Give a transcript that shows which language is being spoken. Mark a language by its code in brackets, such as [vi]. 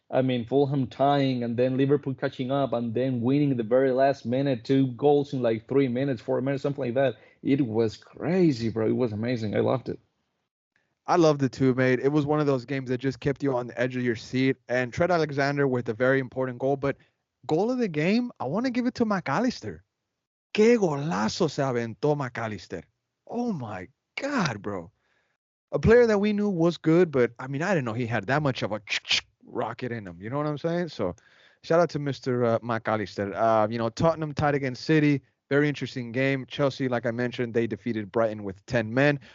[en] I mean, Fulham tying and then Liverpool catching up and then winning the very last minute, 2 goals in like 3 minutes, 4 minutes, something like that. It was crazy, bro. It was amazing. I loved it. I loved it too, mate. It was one of those games that just kept you on the edge of your seat. And Trent Alexander with a very important goal. But goal of the game, I want to give it to McAllister. [es] Qué golazo se aventó McAllister. [en] Oh my God, bro. A player that we knew was good, but I mean, I didn't know he had that much of a rocket in him. You know what I'm saying? So shout out to Mr. McAllister. Tottenham tied against City. Very interesting game. Chelsea, like I mentioned, they defeated Brighton with 10 men.